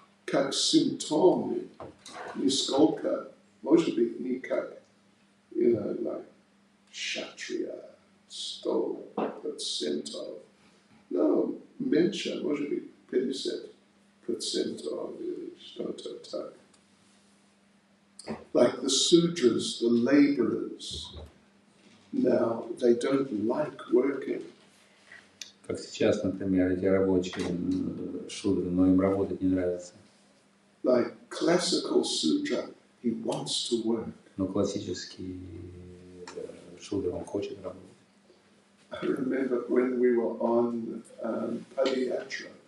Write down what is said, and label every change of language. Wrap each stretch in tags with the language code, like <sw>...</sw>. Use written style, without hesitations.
<ru>как симптом, нисколько, может быть, не как,</ru> <en>like Kshatriya, 100%. No,</en> <ru>меньше, может быть, 50% или что-то так.</ru> <en>Like the Sudras, the laborers, now they don't like working.</en> <ru>Как сейчас, например, эти рабочие шудры, но им работать не нравится.</ru> <en>Like classical Sudra, he wants to work.</en> <ru>Но классический шудр, он хочет работать.</ru> <en>I remember when we were on Padayatra,</en>